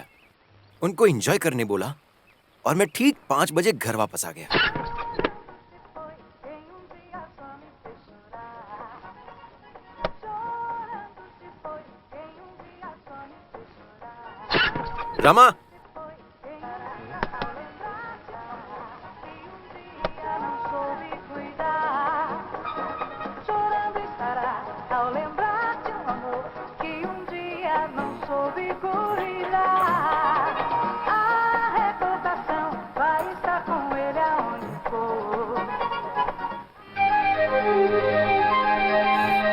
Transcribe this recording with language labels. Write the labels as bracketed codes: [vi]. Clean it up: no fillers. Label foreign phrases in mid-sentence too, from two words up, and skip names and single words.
[hi] उनको एंजॉय करने बोला और मैं ठीक 5 बजे घर वापस आ गया। रमा, [pt] ao lembrar de um amor que dia não soube cuidar. A recordação vai estar com ele aonde for.